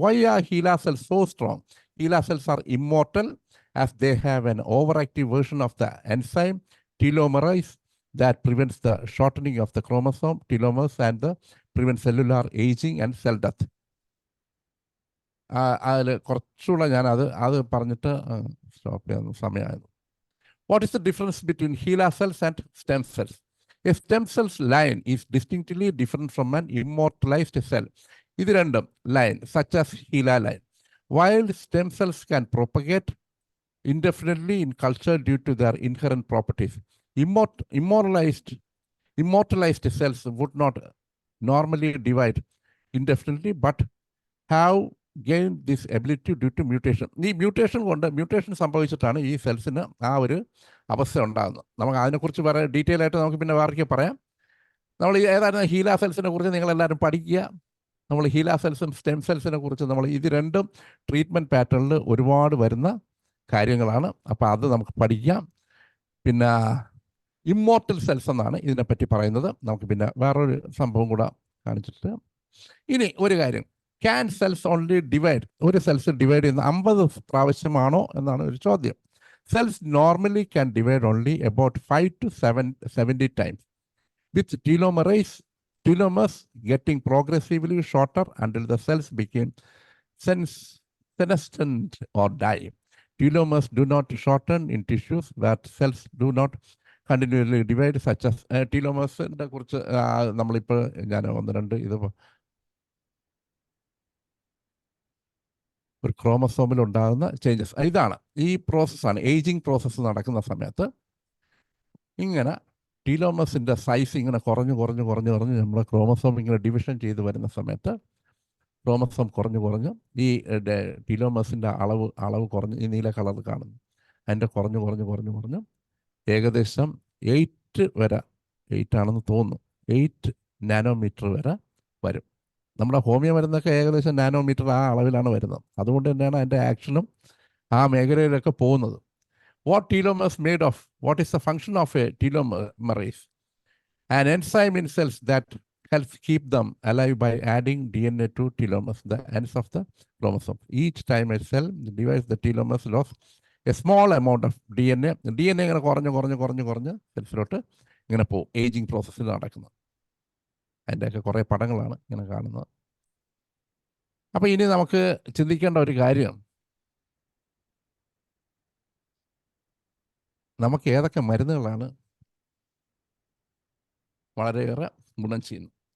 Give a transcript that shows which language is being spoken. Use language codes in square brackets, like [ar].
[en] Why are HeLa cells so strong? HeLa cells are immortal as they have an overactive version of the enzyme telomerase that prevents the shortening of the chromosome telomeres and prevents cellular aging and cell death. [ml] അതിൽ കുറച്ചുകൂടെ ഞാൻ അത് പറഞ്ഞിട്ട് stop ചെയ്യാൻ സമയമായിരുന്നു. [en] What is the difference between HeLa cells and stem cells? A stem cell's line is distinctly different from an immortalized cell. [ml] ഇത് രണ്ടും [en] line, such as HeLa line. While stem cells can propagate indefinitely in culture due to their inherent properties, immortalized cells would not normally divide indefinitely but have gained this ability due to mutation. [ml] ഈ mutation സംഭവിച്ചിട്ടാണ് ഈ സെൽസിന് ആ ഒരു അവസ്ഥ ഉണ്ടാകുന്നത്. നമുക്ക് അതിനെക്കുറിച്ച് വേറെ detail ആയിട്ട് നമുക്ക് പിന്നെ വേറെ പറയാം. നമ്മൾ ഏതായിരുന്നു ഹീല സെൽസിനെ കുറിച്ച് നിങ്ങളെല്ലാവരും പഠിക്കുക. നമ്മൾ ഹീല സെൽസും സ്റ്റെം സെൽസിനെ കുറിച്ച് നമ്മൾ ഇത് രണ്ടും ട്രീറ്റ്മെൻറ്റ് പാറ്റേണിൽ ഒരുപാട് വരുന്ന കാര്യങ്ങളാണ്. അപ്പോൾ അത് നമുക്ക് പഠിക്കാം. പിന്നെ ഇമ്മോർട്ടൽ സെൽസ് എന്നാണ് ഇതിനെപ്പറ്റി പറയുന്നത്. നമുക്ക് പിന്നെ വേറൊരു സംഭവം കൂടെ കാണിച്ചിട്ട് ഇനി ഒരു കാര്യം, [en] Can cells only divide? [ml] ഒരു സെൽസ് ഡിവൈഡ് ചെയ്യുന്ന 50 പ്രാവശ്യമാണോ എന്നാണ് ഒരു ചോദ്യം. [en] Cells normally can divide only about 5 to 70 times, with telomeres getting progressively shorter until the cells became senescent or die. Telomeres do not shorten in tissues that cells do not continually divide, such as telomeres-ന്റെ [ml] കുറിച്ച് നമ്മളിപ്പോൾ ഞാൻ 1-2 ഇത് ഒരു ക്രോമസോമിൽ ഉണ്ടാകുന്ന changes. ഇതാണ് ഈ പ്രോസസ്സാണ് ageing process നടക്കുന്ന സമയത്ത് ഇങ്ങനെ ടീലോമസിൻ്റെ സൈസ് ഇങ്ങനെ കുറഞ്ഞ് നമ്മുടെ ക്രോമസോം ഇങ്ങനെ ഡിവിഷൻ ചെയ്ത് വരുന്ന സമയത്ത് ക്രോമസോം കുറഞ്ഞ് ഈ ടീലോമസിൻ്റെ അളവ് കുറഞ്ഞ് ഈ നീല കളർ കാണുന്നു. അതിൻ്റെ കുറഞ്ഞ് ഏകദേശം 8 വരെ 8 ആണെന്ന് തോന്നുന്നു 8 നാനോമീറ്റർ വരെ വരും. നമ്മുടെ ഹോമിയോ മരുന്നൊക്കെ ഏകദേശം നാനോമീറ്റർ ആ അളവിലാണ് വരുന്നത്. അതുകൊണ്ട് തന്നെയാണ് അതിൻ്റെ ആക്ഷനും ആ മേഖലയിലൊക്കെ പോകുന്നത്. [en] What telomeres made of? What is the function of a telomerase? An enzyme in cells that helps keep them alive by adding DNA to telomeres, the ends of the chromosome. Each time a cell divides, the telomeres lose a small amount of DNA. [ml] DNA ഇങ്ങനെ കുറഞ്ഞ് സെൽസിലോട്ട് ഇങ്ങനെ പോകും. Ageing പ്രോസസ്സിൽ നടക്കുന്നത്. അതിൻ്റെയൊക്കെ കുറേ പടങ്ങളാണ് ഇങ്ങനെ കാണുന്നത്. അപ്പോൾ ഇനി നമുക്ക് ചിന്തിക്കേണ്ട ഒരു കാര്യം, നമുക്ക് ഏതൊക്കെ മരുന്നുകളാണ് വളരെയേറെ ഗുണം ചെയ്യുന്നത്.